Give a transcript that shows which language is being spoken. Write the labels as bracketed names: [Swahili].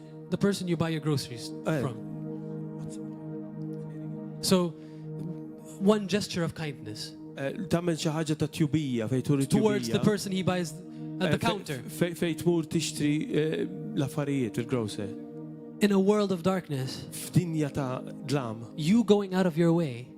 [English] The person you buy your groceries from. So, one gesture of kindness [Maltese] Tagħmel xi ħaġa ta' tjubija fejn turi [English] towards the [Maltese] tjubija. [English] person he buys at the counter. [Maltese] Fejn tmur tixtri l-affarijiet fil-grocer. [English] In a world of darkness, [Maltese] F'dinja ta' dlam, [English] you going out of your way,